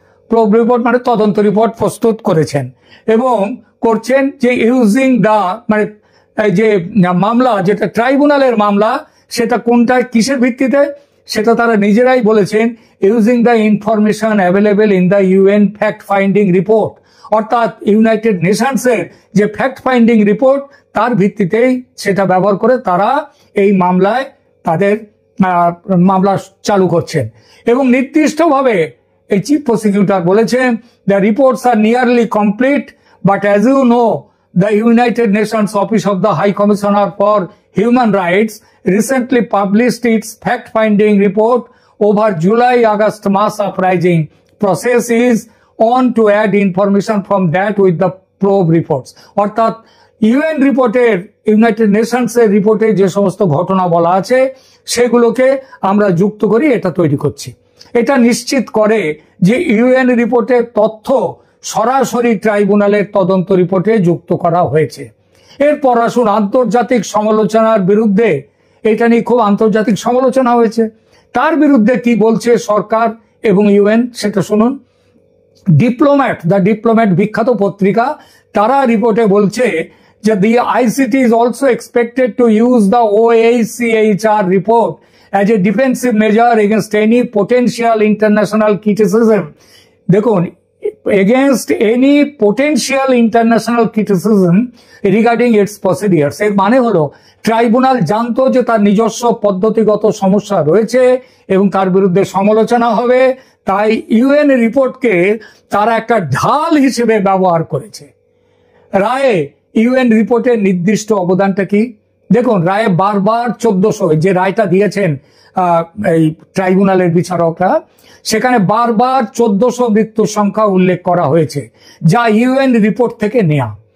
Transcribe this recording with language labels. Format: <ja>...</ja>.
<bn>Probe report মানে তদন্ত report প্রস্তুত করেছেন এবং করছেন যে</bn> <en>using the</en> <bn>মানে যে মামলা, যেটা ট্রাইব্যুনালের মামলা, সেটা কোনটা কিসের ভিত্তিতে সেটা তারা নিজেরাই বলেছেন,</bn> <en>using the information available in the UN fact finding report,</en> <bn>অর্থাৎ ইউনাইটেড নেশনসের যে ফ্যাক্ট ফাইন্ডিং রিপোর্ট তার ভিত্তিতেই সেটা ব্যবহার করে তারা এই মামলায় তাদের মামলা চালু করছেন। এবং নির্দিষ্টভাবে এই চিফ প্রসিকিউটর বলেছেন,</bn> <en>The reports are nearly complete, but as you know the United Nations Office of the High Commissioner for Human Rights recently published its fact-finding report over July-August mass uprising. Process is on to add information from that with the probe reports.</en> <bn>অর্থাৎ UN রিপোর্টের, United নেশনসের রিপোর্টে যে সমস্ত ঘটনা বলা আছে সেগুলোকে আমরা যুক্ত করি, এটা তৈরি করছি। এটা নিশ্চিত করে যে ইউএন রিপোর্টের তথ্য সরাসরি ট্রাইব্যুনালের তদন্ত রিপোর্টে যুক্ত করা হয়েছে। এরপর আসুন আন্তর্জাতিক সমালোচনার বিরুদ্ধে, এটা নিয়ে খুব আন্তর্জাতিক সমালোচনা হয়েছে, তার বিরুদ্ধে কি বলছে সরকার এবং ইউএন সেটা শুনুন। দ্য ডিপ্লোম্যাট বিখ্যাত পত্রিকা, তারা রিপোর্টে বলছে যে</bn> <en>the ICT is also expected to use the OHCHR report as a defensive measure against any potential international criticism.</en> <bn>দেখুন,</bn> <en>against any potential international criticism regarding its procedures.</en> <bn>এর মানে হলো ট্রাইব্যুনাল জানতো যে তার নিজস্ব পদ্ধতিগত সমস্যা রয়েছে এবং তার বিরুদ্ধে সমালোচনা হবে, তাই ইউএন রিপোর্টকে তারা একটা ঢাল হিসেবে ব্যবহার করেছে। রায়ে ইউএন রিপোর্টের নির্দিষ্ট অবদানটা কি দেখুন, রায়ে বারবার 1400 যে রায়টা দিয়েছেন এই ট্রাইব্যুনালের বিচারকরা, সেখানে বারবার 1400 মৃত্যুর সংখ্যা উল্লেখ করা হয়েছে, যা ইউএন রিপোর্ট থেকে নেয়া।</bn>